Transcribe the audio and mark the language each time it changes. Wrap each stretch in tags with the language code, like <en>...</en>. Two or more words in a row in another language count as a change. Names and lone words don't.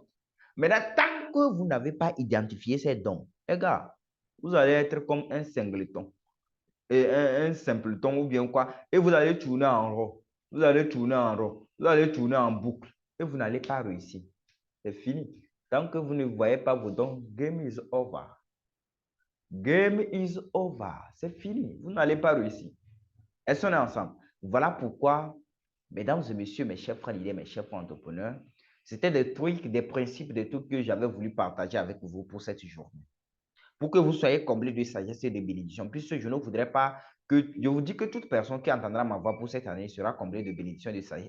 <fr>Mais tant que vous n'avez pas identifié ces dons, les gars, vous allez être comme un singleton. Et un simpleton ou bien quoi. Et vous allez tourner en rond. Vous allez tourner en rond. Vous allez tourner en boucle. Et vous n'allez pas réussir. C'est fini. Tant que vous ne voyez pas vos dons,</fr> <en>game is over. Game is over.</en> <fr>C'est fini. Vous n'allez pas réussir. Est-ce qu'on est ensemble? Voilà pourquoi, mesdames et messieurs, mes chers frères leaders, mes chers entrepreneurs, c'était des trucs, des principes, des trucs que j'avais voulu partager avec vous pour cette journée. Pour que vous soyez comblés de sagesse et de bénédiction, puisque je ne voudrais pas que, je vous dis que toute personne qui entendra ma voix pour cette année sera comblée de bénédiction et de sagesse.</fr>